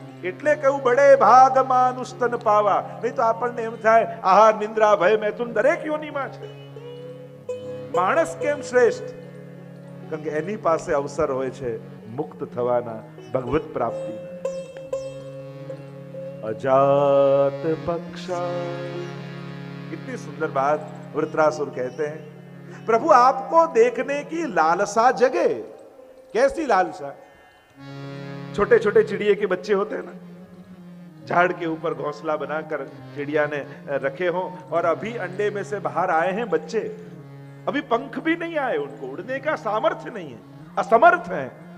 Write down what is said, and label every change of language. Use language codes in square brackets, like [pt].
[gu] એટલે કહ્યું [hi] બડે ભાગ માનુષ તન પાવા. [gu] નહીં તો આપણને એમ થાય આહાર નિંદ્રા ભય મૈથુન દરેક યોનીમાં છે. માણસ કેમ શ્રેષ્ઠ? કારણ કે એની પાસે અવસર હોય છે મુક્ત થવાના, ભગવત પ્રાપ્તિના. [sa] अजात पक्षा. [hi] कितनी सुंदर बात वृत्रासुर कहते हैं. प्रभु आपको देखने की लालसा जगे. कैसी लालसा? छोटे छोटे चिड़िए के बच्चे होते हैं ना, झाड़ के ऊपर घोंसला बनाकर चिड़िया ने रखे हों और अभी अंडे में से बाहर आए हैं बच्चे, अभी पंख भी नहीं आए, उनको उड़ने का सामर्थ्य नहीं है, असमर्थ है,